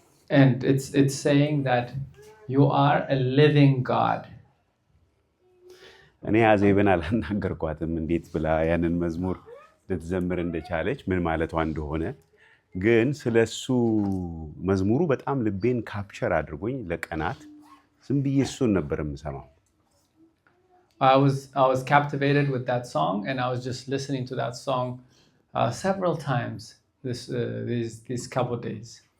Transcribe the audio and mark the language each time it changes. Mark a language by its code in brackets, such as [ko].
[en] And it's saying that you are a living God. [am] እኔ አዜብን አላናገርኳትም እንዴት ብላ ያንን መዝሙር ልትዘምር እንደቻለች ምን ማለቷ እንደሆነ ግን ስለሱ መዝሙሩ በጣም ልቤን ካፕቸር አድርጎኝ ለቀናት ዝም ብዬ እሱን ነበር የምሰማው. [en] I was captivated with that song and I was just listening to that song several times these couple days.